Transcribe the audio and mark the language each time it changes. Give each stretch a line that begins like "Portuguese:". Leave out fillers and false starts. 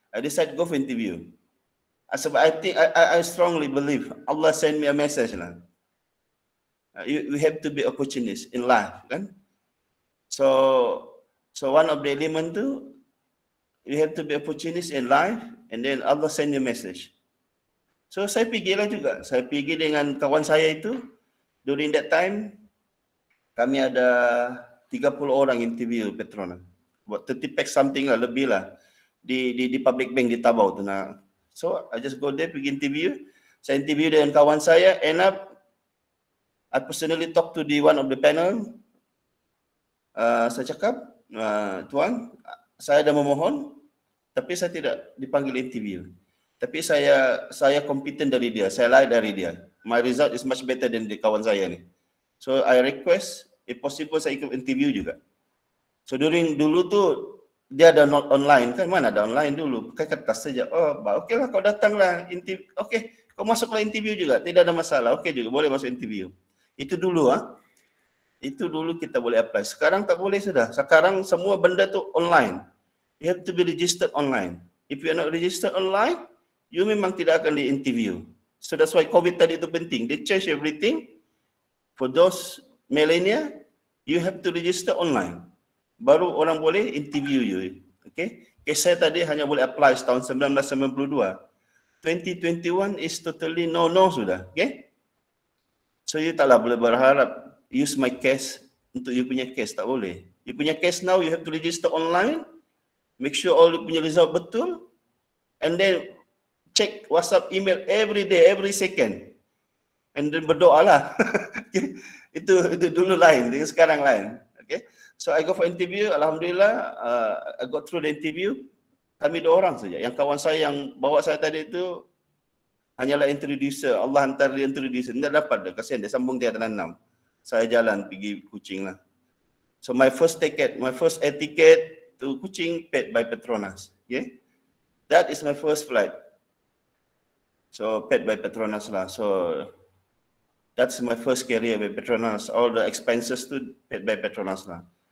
English: I decided go for interview. Sebab I strongly believe Allah send me a message lah. You have to be opportunist in life, kan? So one of the element tu, you have to be opportunist in life, and then Allah send you a message.
Malay: So saya pergilah juga. Saya pergi dengan kawan saya itu.
English: During that time,
Malay: kami ada 30 orang interview Petronas. Buat 30 pack something lah, lebih lah. Di public bank di Tabau tu nak.
English: So I just go there
Malay: pergi
English: interview.
Malay: Saya interview dengan kawan saya.
English: End up, I personally talk to the one of the panel.
Malay: Saya cakap, tuan, saya dah memohon, tapi saya tidak dipanggil interview. Tapi saya kompeten dari dia, saya layak dari dia.
English: My result is much better than the
Malay: kawan saya ni.
English: So I request, if possible
Malay: saya ikut interview juga. So dulu tu dia ada not online kan, mana ada online dulu, pakai kertas saja. Oh, okey lah kau datanglah interview. Okey, kau masuklah interview juga, tidak ada masalah. Okey juga, boleh masuk interview. Itu dulu Itu dulu kita boleh apply. Sekarang tak boleh sudah. Sekarang semua benda tu online.
English: You have to be registered online. If you are not registered online, you
Malay: memang tidak akan di-interview.
English: So that's why COVID tadi itu penting. They change everything. For those millennial, you have to register online.
Malay: Baru orang boleh interview you. Okay? Saya tadi hanya boleh apply tahun 1992.
English: 2021 is totally no
Malay: sudah. Okay?
English: So you
Malay: taklah boleh berharap
English: use my case
Malay: untuk
English: you punya case.
Malay: Tak boleh.
English: You punya case now, you have to register online. Make sure all you punya result betul. And then check WhatsApp, email every day, every second. And then
Malay: berdoa lah.
English: Okay.
Malay: Itu dulu lain, sekarang lain. Okay.
English: So I go for interview, Alhamdulillah, I got through the interview.
Malay: Kami 2 orang saja. Yang kawan saya yang bawa saya tadi itu hanyalah introducer. Allah hantar dia introducer. Tidak dapat dah, kasihan dia sambung dia dalam 6. Saya jalan pergi Kuching lah.
English: So my first air ticket to Kuching paid by Petronas. Okay. That is my first flight. So paid by Petronas lah. So that's my first career by Petronas. All the expenses tu paid by Petronas lah.